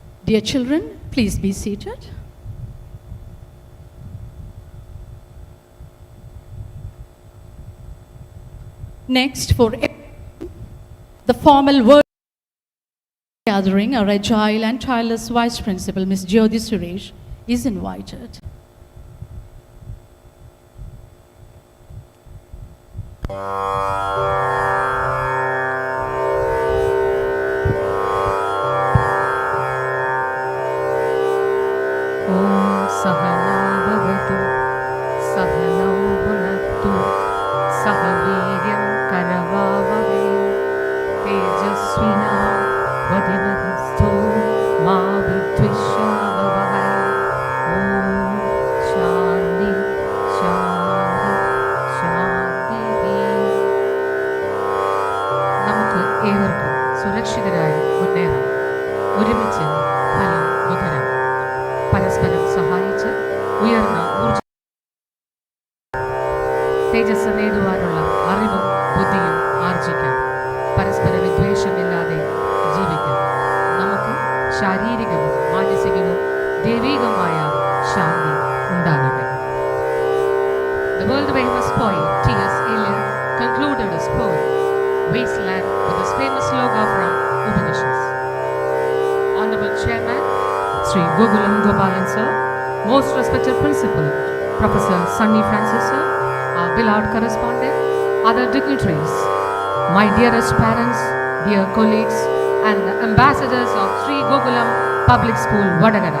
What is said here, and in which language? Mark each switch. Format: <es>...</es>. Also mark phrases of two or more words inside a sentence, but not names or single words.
<en>Dear children, please be seated. Next, for the formal word gathering, our agile and tireless Vice Principal, Ms. Jyoti Suresh, is invited.</en> <sa>ॐ सहना भवतु सहनौ भुनक्तु सह वीर्यं करवावहै तेजस्विना वधीमहस्तु मा विद्विषावहै ॐ शान्ति शान्ति शान्तिः</sa> <ml>നമുക്ക് ഏവർക്കും സുരക്ഷിതരായി മുന്നേറാം ഒരുമിച്ച് ഫലം നുകരാം പരസ്പരം സഹായിച്ച് ഉയർന്ന ഊർജ തേജസ് നേടുവാനുള്ള അറിവും ബുദ്ധിയും ആർജിക്കാം പരസ്പര വിദ്വേഷമില്ലാതെ ജീവിക്കാം നമുക്ക് ശാരീരികവും മാനസികവും ദൈവികമായ ശാന്തി ഉണ്ടാകട്ടെ.</ml> <en>The world famous poet T.S. Eliot concluded his poem Wasteland with his famous slogan from Upanishads. Honorable Chairman Sree Gokulam Gopalan sir, most respected Principal Professor Sunny Francis sir, our beloved correspondent, other dignitaries, my dearest parents, dear colleagues, and the ambassadors of Sree Gokulam Public School, Vadagara.</en>